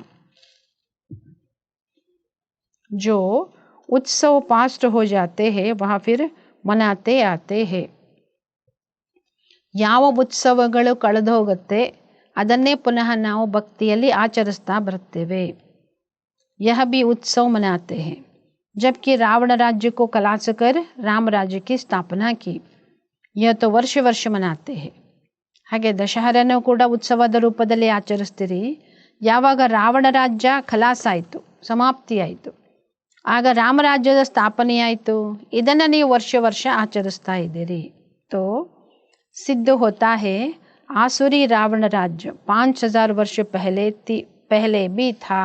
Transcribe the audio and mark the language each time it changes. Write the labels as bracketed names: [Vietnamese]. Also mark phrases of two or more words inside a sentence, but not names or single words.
[Hindi] जो उत्सव पास्ट हो जाते हैं वह फिर मनाते आते हैं. [Kannada] ಯಾವ ಉತ್ಸವಗಳು ಕಳೆದು ಹೋಗುತ್ತೆ ಅದನ್ನೇ ಪುನಃ ನಾವು ಭಕ್ತಿಯಲ್ಲಿ ಆಚರಿಸ್ತಾ ಬರ್ತೇವೆ. [Hindi] यह भी उत्सव मनाते हैं. जबकि रावण राज्य को खलास कर राम राज्य की स्थापना की, यह तो वर्ष वर्ष मनाते हैं. [Kannada] ಹಾಗೆ ದಶಹರನೂ ಕೂಡ ಉತ್ಸವದ ರೂಪದಲ್ಲಿ ಆಚರಿಸ್ತೀರಿ. ಯಾವಾಗ ರಾವಣ ರಾಜ್ಯ ಖಲಾಸ್ ಆಯಿತು, ಸಮಾಪ್ತಿ ಆಯಿತು, ಆಗ ರಾಮರಾಜ್ಯದ ಸ್ಥಾಪನೆಯಾಯಿತು. ಇದನ್ನು ನೀವು ವರ್ಷ ವರ್ಷ ಆಚರಿಸ್ತಾ ಇದ್ದೀರಿ. [Hindi] तो सिद्ध होता है आसुरी रावण राज्य 5000 वर्ष पहले भी था.